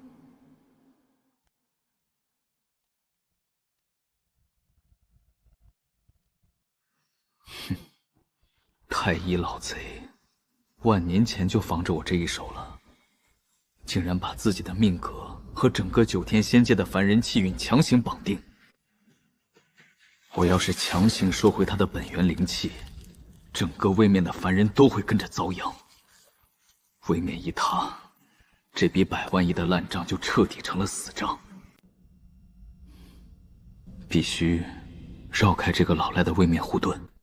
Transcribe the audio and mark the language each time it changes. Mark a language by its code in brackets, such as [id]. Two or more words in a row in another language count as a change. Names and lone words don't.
[zh] 哼，太一老賊，万年前就防着我这一手了，竟然把自己的命格和整个9天仙界的凡人气運強行綁定。我要是強行收回他的本源靈氣，整個位面的凡人都會跟着遭殃。位面一塌，這筆100萬億的爛賬就徹底成了死賬。必須繞開這個老賴的位面護盾。